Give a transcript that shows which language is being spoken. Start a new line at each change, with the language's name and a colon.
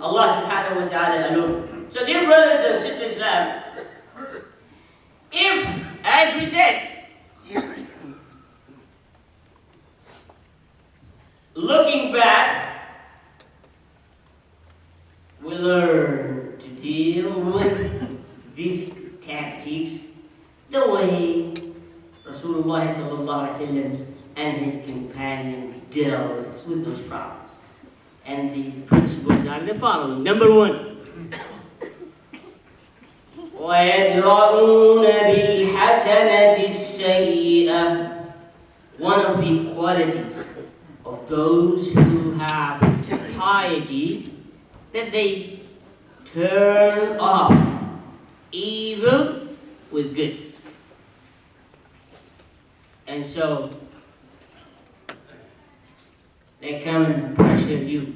English: Allah subhanahu wa ta'ala alone. So dear brothers and sisters in Islam, if, as we said, looking back, we learn to deal with these tactics the way Rasulullah sallallahu alaihi wasallam and his companion dealt with those problems. And the principles are the following. Number 1,
Arabic: وَيَدْرَؤُونَ بِالْحَسَنَةِ السَّيِّئَةِ.
English: One of the qualities of those who have piety, that they turn off evil with good. And so, they come and pressure you.